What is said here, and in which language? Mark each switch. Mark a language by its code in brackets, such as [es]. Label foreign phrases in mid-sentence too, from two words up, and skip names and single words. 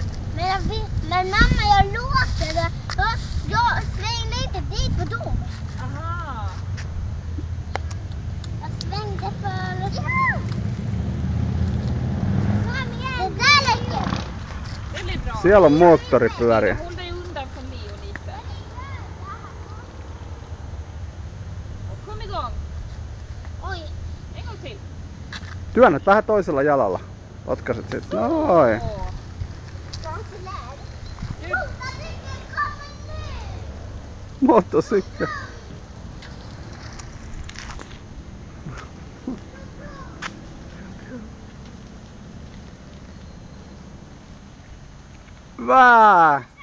[sv] Men jag vet, men mamma jag låter det. Jag svängde inte dit på dem. Aha! Jag svängde för... Ja! Det där läcker. Det blir bra. [fi] Siellä on moottoripyöriä. [sv] Håll dig undan från Leo lite. Och kom igång. Oj. En gång till. [fi] Työnnät vähän toisella jalalla. Potkaset sit. Noin. [sv] Motorcykel. Va?